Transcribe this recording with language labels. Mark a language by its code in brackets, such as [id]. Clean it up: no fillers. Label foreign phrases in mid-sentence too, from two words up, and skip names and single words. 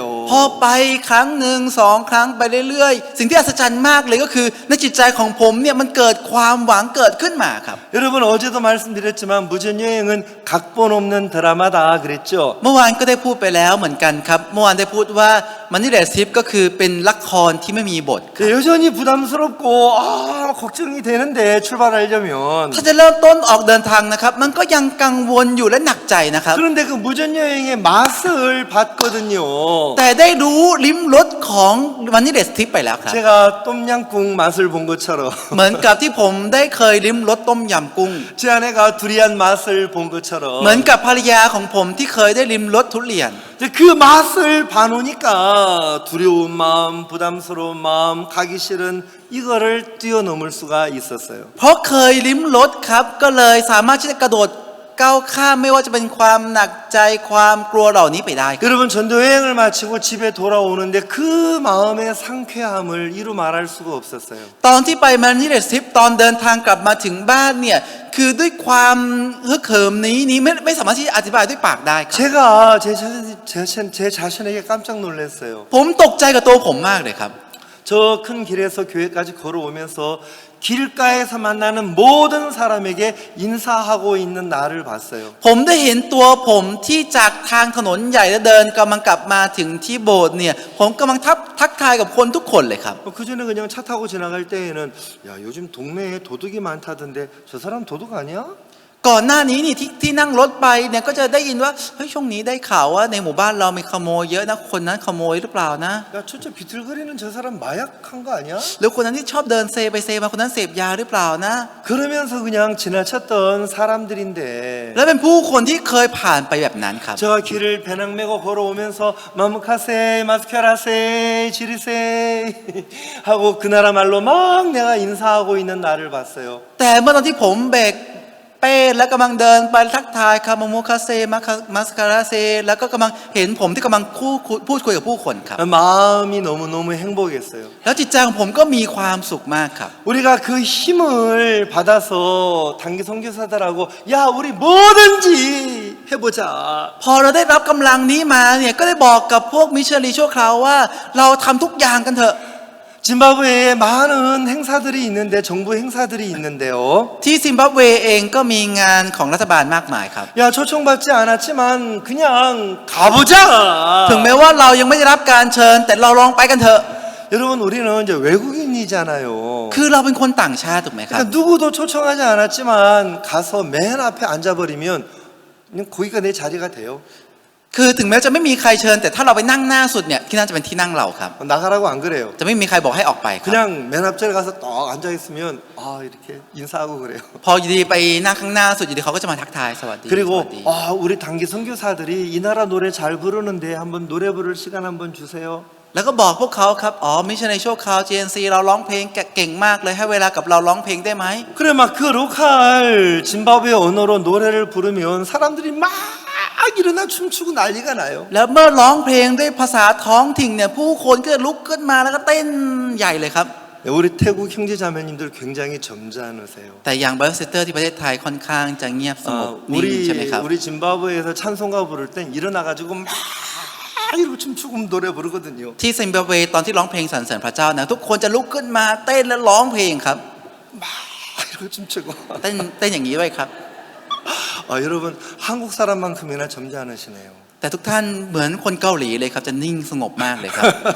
[th] พอไปครั้งหนึ่งสองครั้งไปเรื่อยๆสิ่งที่อัศจรรย์มากเลยก็คือในจิตใจของผมเนี่ยมันเกิดความหวังเกิดขึ้นมาครับ [ko] 여러분 어제도 말씀드렸지만 무전여행은 각본 없는 드라마다 그랬죠. [th] เมื่อวานก็ได้พูดไปแล้วเหมือนกันครับเมื่อวานได้พูดว่ามันนี่แหละซิปก็คือเป็นละครที่ไม่มีบท [ko] 여전히 부담스럽고 걱정이 되는데 출발하려면 [th] ถ้าจะเริ่มต้นออกเดินทางนะครับมันก็ยังกังวลอยู่และหนักใจนะครับ [ko] 그런데 그 무전여행의 맛을 봤거든요. [th] แต่ได้รู้ลิ้มรสของมันนี่แหละซิปไปแล้วครับ [ko] 제가 똠양꿍 맛을 본 것처럼 [th] เหมือนกับที่ผมได้เคยลิ้มรสต้มยำกุ้ง [ko] 제 아내가 두리안 맛을 본 것처럼 [th] เหมือนกับภรรยาของผมที่เคยได้ลิ้มรสทุเรียน [ko] 그 맛을 봐놓으니까 두려운 마음, 부담스러운 마음, 가기 싫은 이거를 뛰어넘을 수가 있었어요. [th] เพราะเคยลิ้มรสครับก็เลยสามารถที่จะกระโดดก้าวข้ามไม่ว่าจะเป็นความหนักใจความกลัวเหล่านี้ไปได้ครับ [ko] 여러분 전도 여행을 마치고 집에 돌아오는데 그 마음의 상쾌함을 이루 말할 수가 없었어요. [th] ตอนที่ไปมันนี่แหละซิปตอนเดินทางกลับมาถึงบ้านเนี่ยคือด้วยความฮึกเหิมนี้ไม่สามารถที่จะอธิบายด้วยปากได้ครับ [ko] 제가 제 자신에게 깜짝 놀랐어요. [th] ผมตกใจกับตัวผมมากเลยครับ [ko] 저 큰 길에서 교회까지 걸어오면서 길가에서 만나는 모든 사람에게 인사하고 있는 나를 봤어요. [th] ผมได้เห็นตัวผมที่จากทางถนนใหญ่และเดินกำลังกลับมาถึงที่โบสถ์เนี่ยผมกำลังทักทายกับคนทุกคนเลยครับ [ko] 그 전에 그냥 차 타고 지나갈 때에는 야 요즘 동네에 도둑이 많다던데 저 사람 도둑 아니야? [th] ก่อนหน้านี้นี่ที่นั่งรถไปเนี่ยก็จะได้ยินว่าเฮ้ยช่วงนี้ได้ข่าวว่าในหมู่บ้านเรามีขโมยเยอะนะคนนั้นขโมยหรือเปล่านะ [ko] 야 진짜 비틀거리는 저 사람 마약한 거 아니야? [th] หรือคนนั้นที่ชอบเดินเซไปเซมาคนนั้นเสพยาหรือเปล่านะ [ko] 그러면서 그냥 지나쳤던 사람들인데 [th] และเป็นผู้คนที่เคยผ่านไปแบบนั้นครับ [ko] 저 길을 배낭 메고 걸어오면서 마무카세 마스카라세 지리세 하고 그 나라 말로 막 내가 인사하고 있는 나를 봤어요. [th] แต่เมื่อตอนที่ผมแบกเป้และกำลังเดินไปทักทายคาโมโมคาเซมาสคาราเซแล้วก็กำลังเห็นผมที่กำลังพูดคุยกับผู้คนครับ [ko] 마음이 너무너무 행복했어요. [th] แล้วจิตใจของผมก็มีความสุขมากครับ [ko] 우리가 그 힘을 받아서 단기 선교사들하고 야 우리 뭐든지 해보자. [th] พอเราได้รับกำลังนี้มาเนี่ยก็ได้บอกกับพวกมิชชันนารีชั่วคราวว่าเราทำทุกอย่างกันเถอะ [ko] 짐바브웨에 많은 행사들이 있는데 정부 행사들이 있는데요. [th] ที่ซิมบับเวเองก็มีงานของรัฐบาลมากมายครับ [ko] 야 초청받지 않았지만 그냥 가보자. [th] ถึงแม้ว่าเรายังไม่ได้รับการเชิญแต่เราลองไปกันเถอะ [ko] 여러분 우리는 이제 외국인이잖아요. [th] คือเราเป็นคนต่างชาติถูกไหมครับ [ko] 그러니까 누구도 초청하지 않았지만 가서 맨 앞에 앉아버리면 그냥 거기가 내 자리가 돼요. [th] คือถึงแม้จะไม่มีใครเชิญแต่ถ้าเราไปนั่งหน้าสุดเนี่ยที่นั่นจะเป็นที่นั่งเราครับ [ko] 나가라고 안 그래요. [th] จะไม่มีใครบอกให้ออกไปครับ [ko] 그냥 맨 앞자리 가서 딱 앉아 있으면 아 이렇게 인사하고 그래요. [th] พออยู่ดีไปนั่งข้างหน้าสุดอยู่ดีเขาก็จะมาทักทายสวัสดี [ko] 그리고 [th] สวัสดี [ko] 우리 단기 선교사들이 이 나라 노래 잘 부르는데 한번 노래 부를 시간 한번 주세요. [th] แล้วก็บอกพวกเขาครับอ๋อมิชชันนารีชั่วคราว GNC เราร้องเพลงเก่งมากเลยให้เวลากับเราร้องเพลงได้ไหม [ko] 그래 막 그 로컬 짐바브웨 언어로 노래를 부르면 사람들이 막 일어나 춤추고 난리가 나요. [th] แล้วเมื่อร้องเพลงด้วยภาษาท้องถิ่นเนี่ยผู้คนก็ลุกขึ้นมาแล้วก็เต้นใหญ่เลยครับ [ko] 우리 태국 형제자매님들 굉장히 점잖으세요. [th] แต่อย่างไบเอสเตอร์ที่ประเทศไทยค่อนข้างจะเงียบสงบนิ่งใช่ไหมครับ [ko] 우리 짐바브웨에서 찬송가 부를 땐 일어나가지고 막 이러고 춤추고 노래 부르거든요. [th] ที่ซิมบับเวตอนที่ร้องเพลงสรรเสริญพระเจ้านะทุกคนจะลุกขึ้นมาเต้นและร้องเพลงครับ [ko] 막 이러고 춤추고. [th] เต้นอย่างนี้ด้วยครับ [ko] 여러분 한국 사람만큼이나 점잖으시네요. [th] แต่ทุกท่านเหมือนคนเกาหลีเลยครับจะนิ่งสงบมากเลยครับ